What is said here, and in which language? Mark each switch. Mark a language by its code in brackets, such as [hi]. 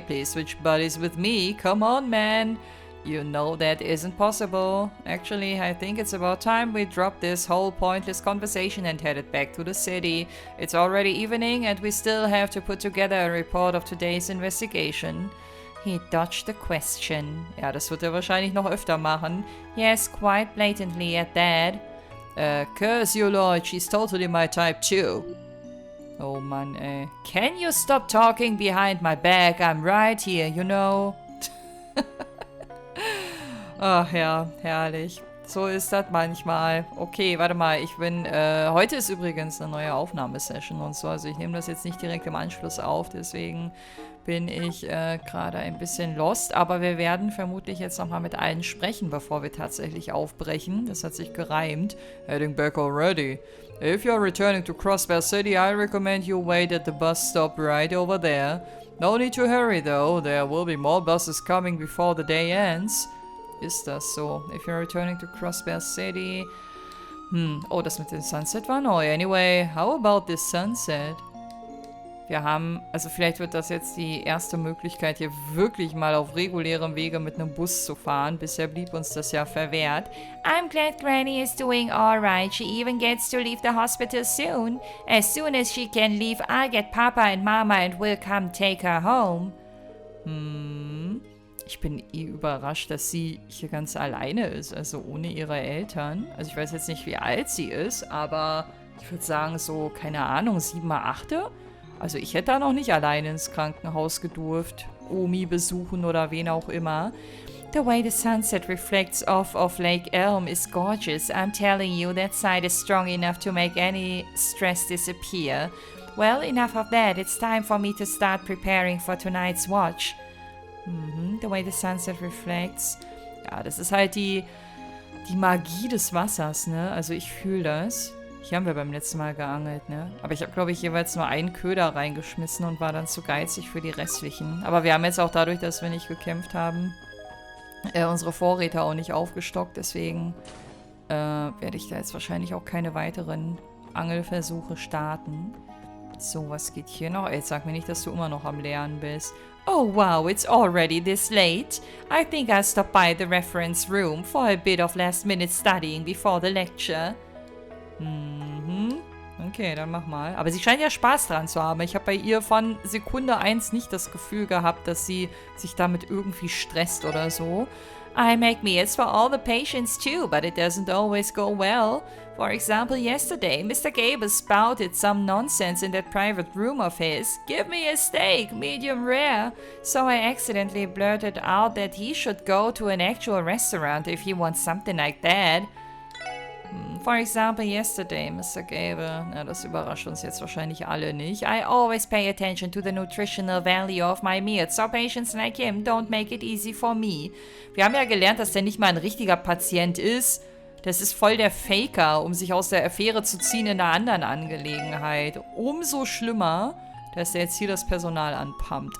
[en] Please switch buddies with me. Come on, man. You know that isn't possible. Actually, I think it's about time we dropped this whole pointless conversation and headed back to the city. It's already evening and we still have to put together a report of today's investigation. He dodged the question. [de] Ja, das wird er wahrscheinlich noch öfter machen. [en] Yes, quite blatantly at that. Curse you, Lloyd. She's totally my type too. [de] Oh Mann, ey. [en] Can you stop talking behind my back? I'm right here, you know. [de] Ach ja, herrlich. So ist das manchmal. Okay, warte mal, heute ist übrigens eine neue Aufnahmesession und so, also ich nehme das jetzt nicht direkt im Anschluss auf, deswegen bin ich gerade ein bisschen lost, aber wir werden vermutlich jetzt nochmal mit allen sprechen, bevor wir tatsächlich aufbrechen. Das hat sich gereimt. [en] Heading back already. If you're returning to Crossbear City, I recommend you wait at the bus stop right over there. No need to hurry though, there will be more buses coming before the day ends. [de] Ist das so? [en] If you're returning to Crossbear City... [de] Oh, das mit dem Sunset war neu. [en] Anyway, how about this sunset? [de] Wir haben... Also vielleicht wird das jetzt die erste Möglichkeit, hier wirklich mal auf regulärem Wege mit einem Bus zu fahren. Bisher blieb uns das ja verwehrt. [en] I'm glad Granny is doing alright. She even gets to leave the hospital soon. As soon as she can leave, I'll get Papa and Mama and we'll come take her home. [de] Ich bin überrascht, dass sie hier ganz alleine ist, also ohne ihre Eltern. Also ich weiß jetzt nicht, wie alt sie ist, aber ich würde sagen so, keine Ahnung, 7, 8. Also ich hätte da noch nicht alleine ins Krankenhaus gedurft. Omi besuchen oder wen auch immer. [en] The way the sunset reflects off of Lake Elm is gorgeous. I'm telling you, that sight is strong enough to make any stress disappear. Well, enough of that. It's time for me to start preparing for tonight's watch. The way the sunset reflects. [de] Ja, das ist halt die Magie des Wassers, ne? Also ich fühle das. Hier haben wir beim letzten Mal geangelt, ne? Aber ich habe, glaube ich, jeweils nur einen Köder reingeschmissen und war dann zu geizig für die restlichen. Aber wir haben jetzt auch dadurch, dass wir nicht gekämpft haben, unsere Vorräte auch nicht aufgestockt. Deswegen werde ich da jetzt wahrscheinlich auch keine weiteren Angelversuche starten. So, was geht hier noch? Jetzt sag mir nicht, dass du immer noch am Lernen bist. [en] Oh wow, it's already this late. I think I'll stop by the reference room for a bit of last-minute studying before the lecture. [de] Okay, dann mach mal. Aber sie scheint ja Spaß dran zu haben. Ich habe bei ihr von Sekunde 1 nicht das Gefühl gehabt, dass sie sich damit irgendwie stresst oder so. [en] I make meals for all the patients too, but it doesn't always go well. For example, yesterday, Mr. Gable spouted some nonsense in that private room of his. Give me a steak, medium rare. So I accidentally blurted out that he should go to an actual restaurant if he wants something like that. For example, yesterday, Mr. Gable. [de] Na, das überrascht uns jetzt wahrscheinlich alle nicht. [en] I always pay attention to the nutritional value of my meals, so patients like him don't make it easy for me. [de] Wir haben ja gelernt, dass der nicht mal ein richtiger Patient ist. Das ist voll der Faker, um sich aus der Affäre zu ziehen in einer anderen Angelegenheit. Umso schlimmer, dass der jetzt hier das Personal anpumpt.